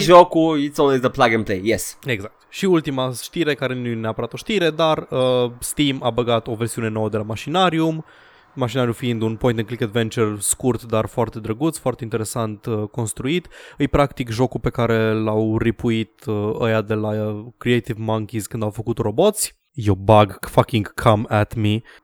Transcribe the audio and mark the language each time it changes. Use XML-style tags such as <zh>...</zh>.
<ro>jocul,</ro> <en>it's always the plug and play, yes.</en> <ro>Exact. Și ultima știre, care nu e neapărat o știre, dar Steam a băgat o versiune nouă de la Machinarium. Machinariu fiind un point-and-click adventure scurt, dar foarte drăguț, foarte interesant construit. E practic jocul pe care l-au ripuit ăia de la Creative Monkeys când au făcut roboți.</ro> <en>You bug fucking come at me.</en>